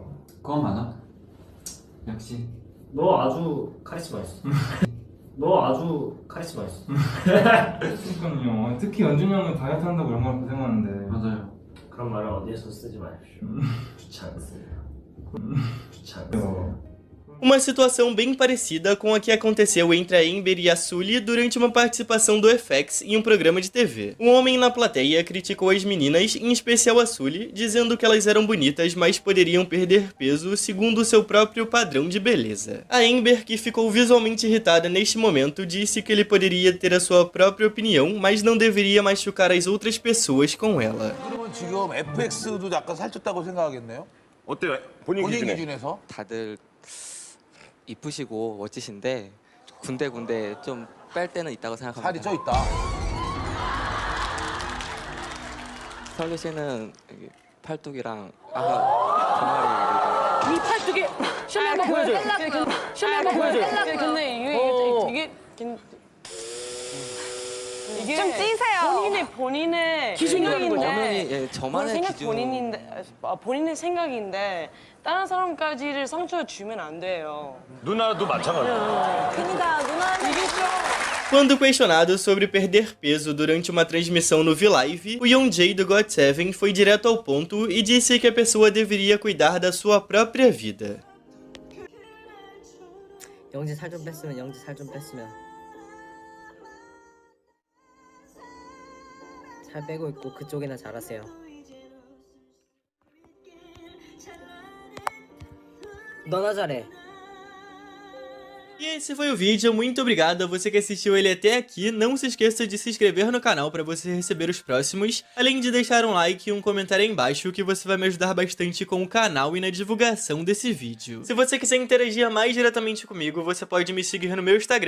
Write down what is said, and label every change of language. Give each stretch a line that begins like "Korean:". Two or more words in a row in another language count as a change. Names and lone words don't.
Korean: 그건 맞아. 역시. 너 아주 카리스마 있어. 너 아주 카리스마 있어. 그러니까요. 특히 연준이 형은 다이어트 한다고 얼마나 고생하는데. 맞아요. 그런 말을 어디에서 쓰지 마십시오. 좋지 않습니다. 좋지 않습니다.
Portuguese: Uma situação bem parecida com a que aconteceu entre a Ember e a Sully durante uma participação do FX em um programa de TV. Um homem na plateia criticou as meninas, em especial a Sully, dizendo que elas eram bonitas, mas poderiam perder peso segundo o seu próprio padrão de beleza. A Ember, que ficou visualmente irritada neste momento, disse que ele poderia ter a sua própria opinião, mas não deveria machucar as outras pessoas com ela.
Korean: 그러면 지금 FX도 약간 살쪘다고 생각하겠네요? 어때요? 본인 기준에? 기준에서? 다들 이쁘시고 멋지신데 군데군데 좀 뺄 때는 있다고 생각합니다. 살이 쪄 있다. 설리 씨는 여기 팔뚝이랑 종아리 이 팔뚝이 셜리 한번 보여줘요. 셜리 한번 보여줘요. 근데 이게 이게 좀 찌세요. 본인의 기준이라는 생각인데 저만의 기준. 본인의 생각인데 다른 사람까지를 상처를 주면 안 돼요. 누나도 마찬가지야. 그러니까 누나는 이게 좀
Portuguese: Quando questionado sobre perder peso durante uma transmissão no V-Live, o Yeonjae do GOT7 foi direto ao ponto e disse que a pessoa deveria cuidar da sua própria vida.
Korean: 영지 살 좀 뺐으면 살 빼고 있고 그쪽이나 잘하세요. 너나 잘해.
Portuguese: E esse foi o vídeo, muito obrigado a você que assistiu ele até aqui. Não se esqueça de se inscrever no canal para você receber os próximos, além de deixar um like e um comentário aí embaixo, que você vai me ajudar bastante com o canal e na divulgação desse vídeo. Se você quiser interagir mais diretamente comigo, você pode me seguir no meu Instagram.